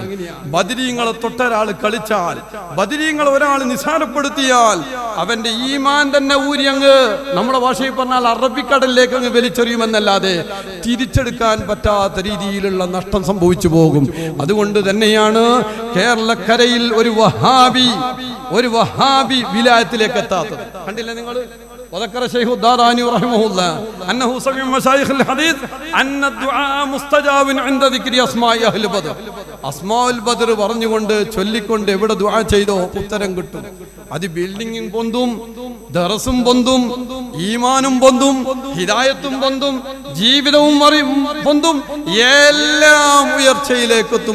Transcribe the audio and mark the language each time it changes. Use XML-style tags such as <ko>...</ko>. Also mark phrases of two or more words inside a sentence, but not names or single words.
<ml>ബദരീങ്ങളെ തൊട്ടൊരാൾ കളിച്ചാൽ, ബദരീങ്ങളെ ഒരാൾ നിസാരപ്പെടുത്തിയാൽ അവന്റെ ഈമാൻ തന്നെ ഊരി അങ്ങ് നമ്മുടെ ഭാഷയിൽ പറഞ്ഞാൽ അറബിക്കടലിലേക്ക് അങ്ങ് വലിച്ചെറിയുമെന്നല്ലാതെ തിരിച്ചെടുക്കാൻ പറ്റാത്ത രീതിയിലുള്ള നഷ്ടം സംഭവിച്ചു പോകും. അതുകൊണ്ട് തന്നെയാണ് കേരളക്കരയിൽ ഒരു വഹാബി വിലായത്തിലേക്ക് എത്താത്തത്. കണ്ടില്ല നിങ്ങൾ?</ml> <ar>وذكر الشيخ الداراني رحمه الله أنه سمع مشايخ الحديث أن الدعاء مستجاب عند ذكر أسماء أهل بدر. أسماء البدر</ar> <ml>പറഞ്ഞുകൊണ്ട് ചൊല്ലിക്കൊണ്ട് എവിടെ ദുആ ചെയ്തോ ഉത്തരം കിട്ടും. അത് ബിൽഡിംഗും പൊന്തും, ദറസും പൊന്തും, ഈമാനും പൊന്തും, ഹിദായത്തും പൊന്തും, ജീവിതവും പൊന്തും, എല്ലാം ഉയർച്ചയിലേക്കെത്തും.</ml>